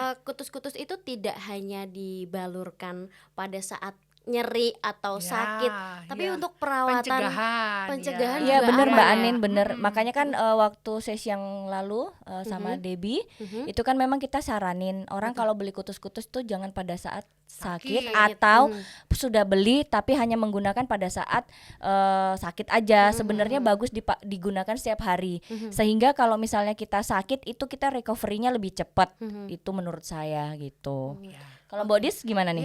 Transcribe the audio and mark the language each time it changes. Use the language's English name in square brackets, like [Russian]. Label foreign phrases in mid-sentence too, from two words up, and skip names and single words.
[Indonesian] kutus-kutus itu tidak hanya dibalurkan pada saat nyeri atau Ya, sakit, tapi ya. untuk perawatan pencegahan Iya juga bener ada Mbak ya? Anin, bener. Makanya kan waktu sesi yang lalu sama Debbie itu kan memang kita saranin orang kalau beli kutus-kutus tuh jangan pada saat sakit atau sudah beli tapi hanya menggunakan pada saat sakit aja. Sebenarnya bagus digunakan setiap hari. Sehingga kalau misalnya kita sakit itu kita recovery-nya lebih cepat. Itu menurut saya gitu. Kalau Mbak Dis gimana nih?